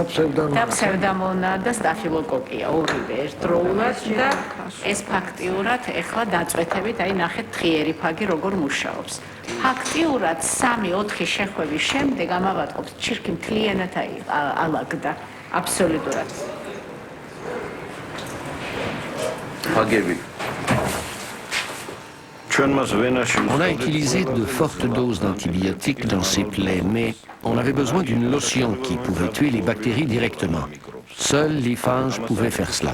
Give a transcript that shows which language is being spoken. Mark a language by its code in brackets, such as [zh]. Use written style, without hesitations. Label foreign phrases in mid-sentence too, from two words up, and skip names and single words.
[ka] და ფსევდომონა და სტაფილოკოკია ორივე ერთდროულად და ეს ფაქტიურად ეხლა დაწვეთებით, აი ნახეთ თხიერი ფაგი როგორ მუშაობს. ფაქტიურად 3-4 შეხვევის შემდეგ ამავატყობს ჩირქი მთლიანად ალაგდა აბსოლუტურად. [fr] On a utilisé de fortes doses d'antibiotiques dans ces plaies, mais on avait besoin d'une lotion qui pouvait tuer les bactéries directement. Seuls les phages pouvaient faire cela.